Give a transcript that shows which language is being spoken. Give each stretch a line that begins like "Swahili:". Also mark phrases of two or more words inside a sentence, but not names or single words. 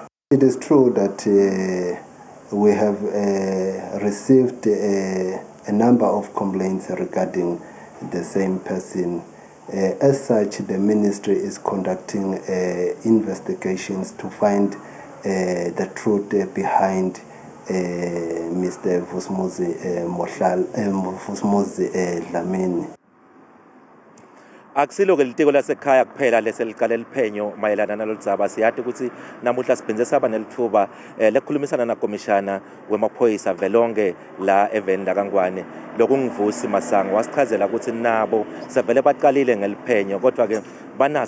English: It is true that we have received a number of complaints regarding the same person. As such, the ministry is conducting investigations to find the truth behind Mr. Vusimuzi Dlamini.
Swati: Akusilo ke litiko lasekhaya kuphela leseliqala liphenyo mayelana nalolu dzaba siyathi ukuthi namuhla siphinze saba nelithuba lekukhulumisana nakomishana wemaphoyisa velonke la eveni laKangwane lokungivusi Masango wasichazela ukuthi nabo sevele baqalile ngeliphenyo kodwa ke banaso